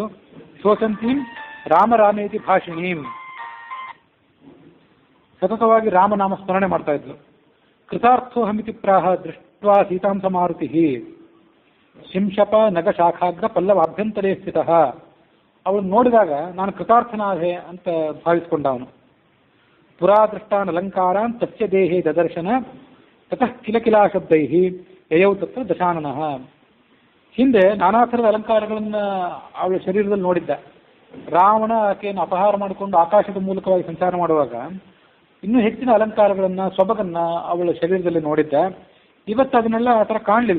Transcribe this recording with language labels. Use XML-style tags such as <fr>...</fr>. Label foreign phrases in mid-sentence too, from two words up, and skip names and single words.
<sa>ಶೋಚಂತೀಂ ರಾಮರಾಮೇತಿ ಭಾಷಿಣೀಂ,</sa> <kn>ಸತತವಾಗಿ ರಾಮನಾಮ ಸ್ಮರಣೆ ಮಾಡ್ತಾ ಇದ್ಲು.</kn> <sa>ಕೃತಾರ್ಥೋಹಮಿತಿ ಪ್ರಾಹ ದೃಷ್ಟ್ವಾ ಸೀತಾಂಸ ಮಾರುತಿ ಶಿಂಶಪ ನಗ ಶಾಖಾಗ್ರ ಪಲ್ಲವಾಭ್ಯಂತರೇ ಸ್ಥಿತ.</sa> <kn>ಅವಳು ನೋಡಿದಾಗ ನಾನು ಕೃತಾರ್ಥನಾದೆ ಅಂತ ಭಾವಿಸಿಕೊಂಡ ಅವನು.</kn> <sa>ಪುರಾದೃಷ್ಟಾನ್ ಅಲಂಕಾರಾನ್ ತಸ್ಯ ದೇಹೇ ದದರ್ಶನ ತತಃ ಕಿಲಕಿಲಾ ಶಬ್ದೈ ಯಯೌ ತತ್ರ ದಶಾನನಃ.</sa> <kn>ಹಿಂದೆ ನಾನಾ ಥರದ ಅಲಂಕಾರಗಳನ್ನು ಅವಳ ಶರೀರದಲ್ಲಿ ನೋಡಿದ್ದ. ರಾವಣ ಆಕೆಯನ್ನು ಅಪಹಾರ ಮಾಡಿಕೊಂಡು ಆಕಾಶದ ಮೂಲಕವಾಗಿ ಸಂಚಾರ ಮಾಡುವಾಗ ಇನ್ನೂ ಹೆಚ್ಚಿನ ಅಲಂಕಾರಗಳನ್ನು, ಸೊಬಗನ್ನ ಅವಳ ಶರೀರದಲ್ಲಿ ನೋಡಿದ್ದ. ಇವತ್ತು ಅದನ್ನೆಲ್ಲ ಆ ಥರ ಕಾಣಲಿಲ್ಲ.</kn>